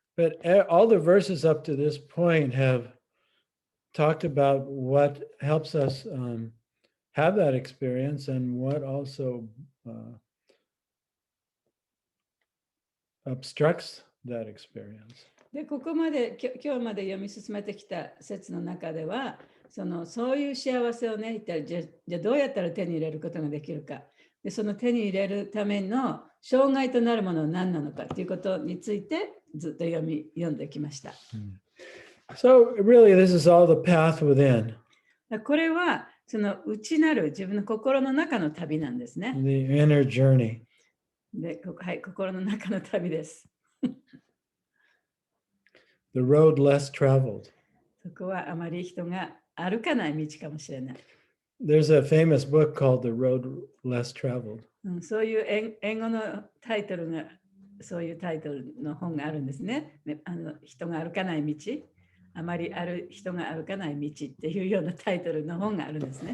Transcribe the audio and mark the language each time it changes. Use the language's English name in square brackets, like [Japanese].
[English] But all the verses up to this point have talked about what helps us have that experience and what also obstructs that experience. [Japanese] で、ここまで今日まで読み進めてきた説の中では、そういう幸せをね、一体じゃあどうやったら手に入れることができるか。で、その手に入れるための障害となるものは何なのかということについてずっと読んできました。 [English] So really, this is all the path within. [Japanese] これはその内なる自分の心の中の旅なんですね。 [English] The inner journey. [Japanese] で、はい、心の中の旅です。 [English] The road less traveled. [Japanese] そこはあまり人が歩かない道かもしれない。 [English] There's a famous book called The Road Less Traveled. [Japanese] そういう英語のタイトルが、そういうタイトルの本があるんですね。人が歩かない道。あまり人が歩かない道っていうようなタイトルの本があるんですね。